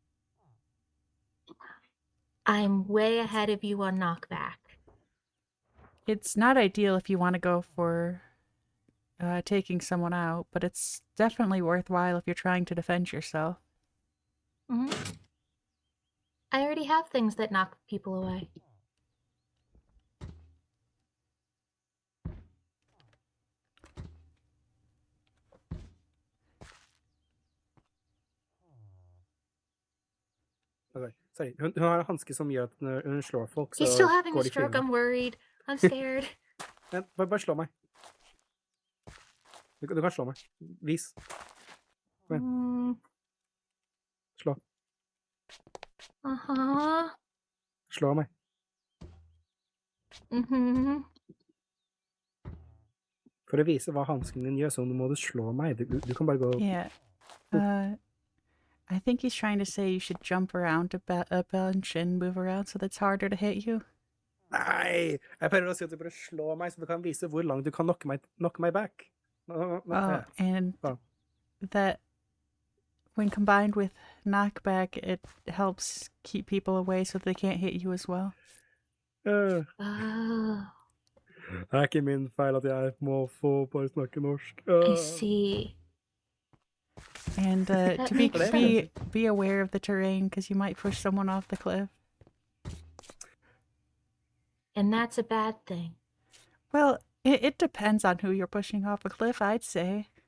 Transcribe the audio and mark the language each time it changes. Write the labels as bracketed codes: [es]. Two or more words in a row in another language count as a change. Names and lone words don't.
[en] I'm way ahead of you on knockback. It's not ideal if you want to go for taking someone out, but it's definitely worthwhile if you're trying to defend yourself. Hmm. I already have things that knock people away. [sv] Okej, sorry. Hon har en handske som gör att när hon slår folk [en] He's [sv] så [en] still having [sv] går [en] a [sv] det i [en] stroke. [sv] klyvning. [en] I'm worried. I'm scared. [sv] Nej, bara slå mig. Du kan slå mig. Vis. Mm, Slå. uh-huh. Slå mig. Mm-hmm. [no] For å vise hva hansken din gjør, så må du slå meg. Du kan bare gå... [en] Yeah. I think he's trying to say you should jump around a bunch and move around so that's harder to hit you. [no] Nei! Jeg prøver å si at du bare slår meg, så du kan vise hvor langt du kan knocke meg back. [en] Oh, and Oh. that when combined with knockback, it helps keep people away so they can't hit you as well. Oh. [no] Det er ikke min feil at jeg må få bare snakke norsk. [en] I see. And That to makes be aware of the terrain because you might push someone off the cliff. And that's a bad thing. Well, it depends on who you're pushing off a cliff, I'd say.